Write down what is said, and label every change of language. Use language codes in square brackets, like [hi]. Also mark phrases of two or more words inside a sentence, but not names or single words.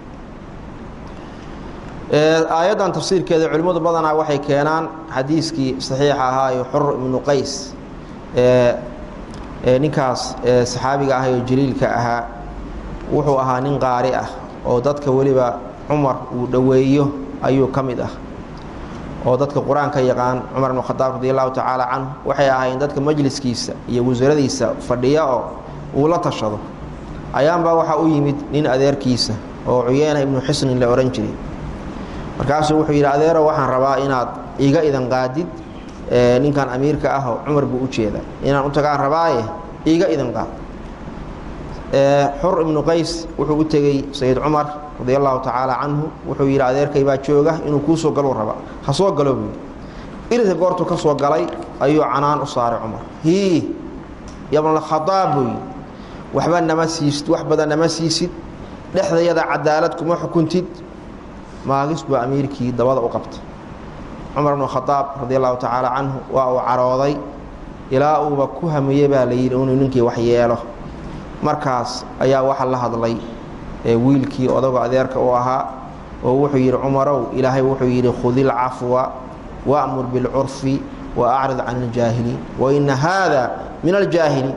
[so] aayadan tafsiirkeeda culimadu badanaa waxay keenaan xadiiskii saxiix ahaa ee Hurr ibn Qays ninkaas saxaabiga ah ee jaliilka ahaa wuxuu ahaa nin qaari ah oo dadka waliba Umar uu dhaweeyo ayuu kamid ah oo dadka Quraanka yaqaan Umar ibn Khattab [ar] رضي الله تعالى عنه [so] waxay ahaayeen dadka majliskiisa iyo wasaaraddiisa fadhiya oo uu la tashado ayaanba waxa uu yimid nin adeerkiisa oo Uyayna ibn Hisn la oran jiray markaasuu wuxuu yiri adeero waxaan rabaa inaad iga idan qaadid ninkan amiirka ah oo Umar buu u jeeda inaan u tagaan rabaaye iga idan qaad Hurr ibn Qays wuxuu u tagay Sayyid Umar [ar] رضي الله تعالى عنه [so] wuxuu yiri adeerkay baa jooga inuu ku soo galo raba ha soo galo ilaa goortu ka soo galay ayuu canaan u saaray Umar ibn al-Khattab waxba nama siisid wax badan nama siisid dhexdeeda cadaalad kuma xukuntid maagis baa amiirkii dabada u qabtay Umar ibn Khattab [ar] رضي الله تعالى عنه [so] waa uu carooday ilaa uu ku hamiyay baa la yiri inuu ninkii wax yeelo markaas ayaa waxa la hadlay wiilkii odaga adeerka oo ahaa oo wuxuu yiri Umarow ilaahay wuxuu yiri [ar] خذ العفو وأمر بالعرف وأعرض عن الجاهل وإن هذا من الجاهل